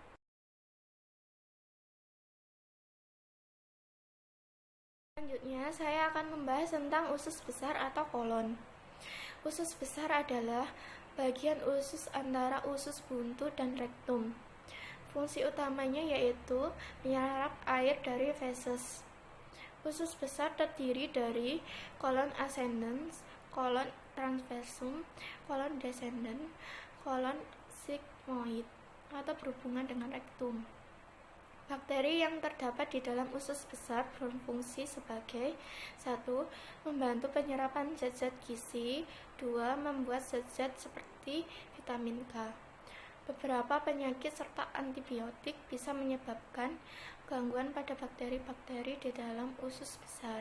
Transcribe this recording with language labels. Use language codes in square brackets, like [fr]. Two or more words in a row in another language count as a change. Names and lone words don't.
[id] Selanjutnya, saya akan membahas tentang usus besar atau kolon. Usus besar adalah bagian usus antara usus buntu dan rektum. Fungsi utamanya yaitu menyerap air dari feses. Usus besar terdiri dari kolon ascendens, kolon transversum, kolon descendens, kolon sigmoid atau berhubungan dengan rektum. Bakteri yang terdapat di dalam usus besar berfungsi sebagai 1. Membantu penyerapan zat-zat gizi. 2. Membuat zat-zat seperti vitamin K. Beberapa penyakit serta antibiotik bisa menyebabkan gangguan pada bakteri-bakteri di dalam usus besar.